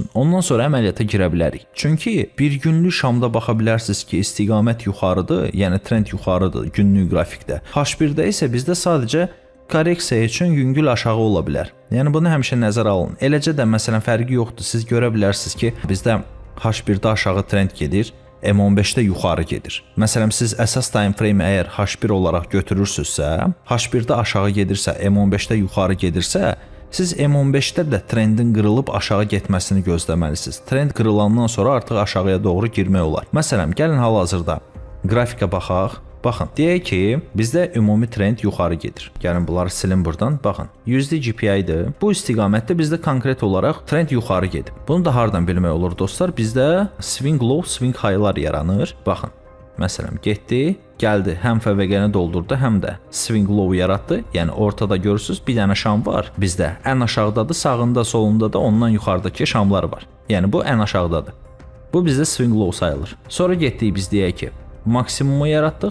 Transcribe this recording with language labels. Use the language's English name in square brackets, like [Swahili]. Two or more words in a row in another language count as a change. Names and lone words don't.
[Azerbaijani] Ondan sonra əməliyyata girə bilərik. Çünki bir günlük şamda baxa bilərsiniz ki, istiqamət yuxarıdır, yəni trend yuxarıdır günlük qrafikdə. H1-də isə bizdə sadəcə korreksiya üçün yüngül aşağı ola bilər. Yəni bunu həmişə nəzərə alın. Eləcə də məsələn fərqi yoxdur. Siz görə bilərsiniz ki, bizdə H1-də aşağı trend gedir, M15-də yuxarı gedir. Məsələn siz əsas [English] time frame [Azerbaijani] əgər H1 olaraq götürürsünüzsə, H1-də aşağı gedirsə, M15-də yuxarı gedirsə, siz M15-də də trendin qırılıb aşağı getməsini gözləməlisiniz. Trend qırılandan sonra artıq aşağıya doğru girmək olar. Məsələn, gəlin hal-hazırda qrafika baxaq. Baxın, deyək ki, bizdə ümumi trend yuxarı gedir. Gəlin bunları silin buradan. Baxın, USD GPI-dir. Bu istiqamətdə bizdə konkret olaraq trend yuxarı gedib. Bunu da hardan bilmək olur dostlar? Bizdə [English] swing low, swing high- [Azerbaijani] lar yaranır. Baxın, məsələn, getdi, gəldi, həm FVG-ni doldurdu, həm də [English] swing low [Azerbaijani] yaratdı. Yəni ortada görürsüz, bir dənə şam var. Bizdə ən aşağıdadır, sağında, solunda da ondan yuxarıdakı şamlar var. Yəni bu ən aşağıdadır. Bu bizdə [English] swing low [Azerbaijani] sayılır. Sonra getdik biz deyək ki, maksimumu yaratdıq.